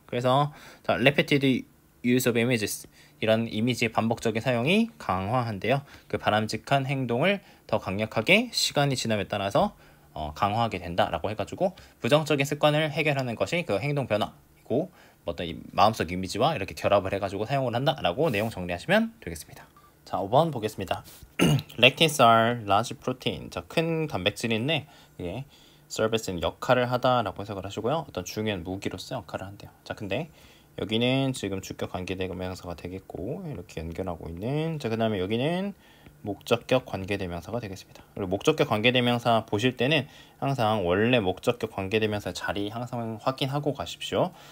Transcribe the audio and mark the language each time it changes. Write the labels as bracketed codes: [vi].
[ko] 그래서 자, [en] repeated use of images, [ko] 이런 이미지의 반복적인 사용이 강화한대요. 그 바람직한 행동을 더 강력하게 시간이 지남에 따라서 강화하게 된다라고 해가지고 부정적인 습관을 해결하는 것이 그 행동 변화이고 어떤 이 마음속 이미지와 이렇게 결합을 해가지고 사용을 한다라고 내용 정리하시면 되겠습니다. 자, 5번 보겠습니다. [en] Lectins are large protein. [ko] 자, 큰 단백질인데 이게 service는 역할을 하다라고 해석을 하시고요. 어떤 중요한 무기로서 역할을 한대요. 자, 근데 여기는 지금 주격 관계대명사가 되겠고 이렇게 연결하고 있는, 자, 그 다음에 여기는 목적격 관계대명사가 되겠습니다. 그리고 목적격 관계대명사 보실 때는 항상 원래 목적격 관계대명사 자리 항상 확인하고 가십시오.